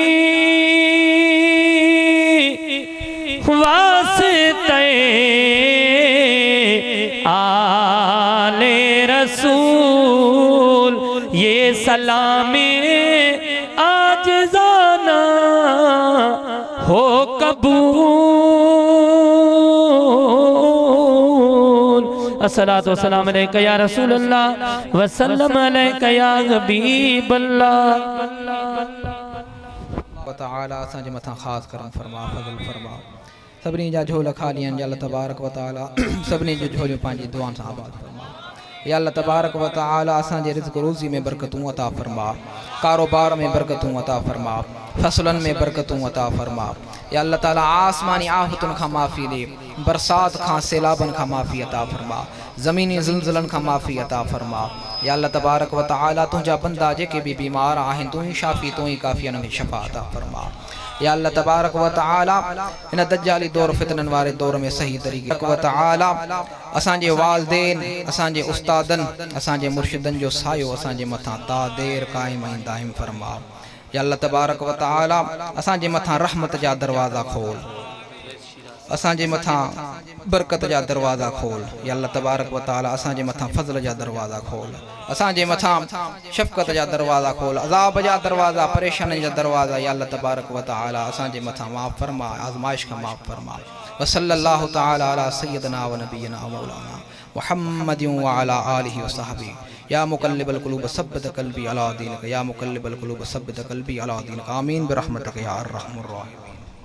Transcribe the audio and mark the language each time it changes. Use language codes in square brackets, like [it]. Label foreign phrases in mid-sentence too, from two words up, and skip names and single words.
[ur] واسطے آلِ رسول یہ سلامِ آج جاناں ہو قبول. [ar] الصلاة والسلام عليك يا رسول الله وسلم عليك يا حبيب الله. [sd] ताला असांजे मथां ख़ासि करम फरमा फज़ल फरमा सभिनी जा झोल खाली आहिनि [ar] يا الله تبارك وتعالى [sd] सभिनी जो झोलियूं पंहिंजी दुआनि सां आबाद फरमा [ar] يا الله تبارك وتعالى [sd] असांजे रिज़्क़ रोज़ी में बरकतूं अता फरमा कारोबार में बरकतूं अता फरमा फसलन में बरकतूं अता फरमा [ar] يا الله [sd] ताला आसमानी आफ़तुनि खां माफ़ी ॾे बरसात खां सैलाबनि खां माफ़ी अता फरमा ज़मीनी ज़िलज़िलनि खां माफ़ी अता फरमा [ar] يا الله تبارك وتعالى [sd] तुंहिंजा बंदा जेके भी बीमार आहिनि तूं ही शाफ़ी तूं ही काफ़ी उन्हनि खे शफ़ा अता फरमा [ar] يا الله تبارك وتعالى [sd] इन दज्जाली दौर फितननि वारे दौर में सही तरीक़े व तआला असांजे वालिदैन असांजे उस्तादनि असांजे मुर्शिदनि जो सायो असांजे मथां ता देर क़ाइम ऐं दाइम फरमा [ar] يا الله تبارك وتعالى [sd] असांजे मथां रहमत जा दरवाज़ा खोल असांजे मथां बरकत जा दरवाज़ा खोल [ar] يا الله تبارك وتعالى [sd] असांजे मथां फज़ल जा दरवाज़ा खोल असांजे मथां शफ़क़त जा दरवाज़ा खोल अज़ाब जा दरवाज़ा परेशानी जा दरवाज़ा [ar] يا الله تبارك وتعالى [sd] असांजे मथां माफ़ फरमा आज़माइश खां माफ़ फरमा [ar] وصلى الله تعالى على سيدنا ونبينا مولانا محمد وعلى آله وصحبه يا مقلب القلوب ثبت قلبي على دينك يا مقلب القلوب ثبت قلبي على دينك آمين برحمتك يا أرحم الراحمين.